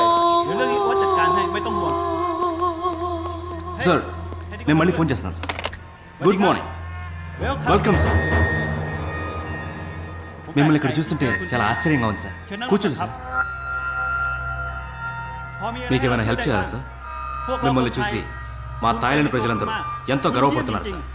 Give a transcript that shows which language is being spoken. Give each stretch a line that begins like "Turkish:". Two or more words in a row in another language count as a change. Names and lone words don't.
Thai: เดี๋ยวเรื่องนี้วัดจัดการให้ไม่ต้องห่วง
Telugu: సార్ నేను మళ్ళీ ఫోన్ చేస్తాను సార్.
English: good morning, welcome sir.
Telugu: మిమ్మల్ని ఇక్కడ చూస్తుంటే చాలా ఆశ్చర్యంగా ఉంది సార్. కూర్చోండి సార్. మీకు ఏమైనా హెల్ప్ చేయాలా సార్? మిమ్మల్ని చూసి మా థాయిలాండ్ ప్రజలందరూ ఎంతో గర్వపడుతున్నారు సార్.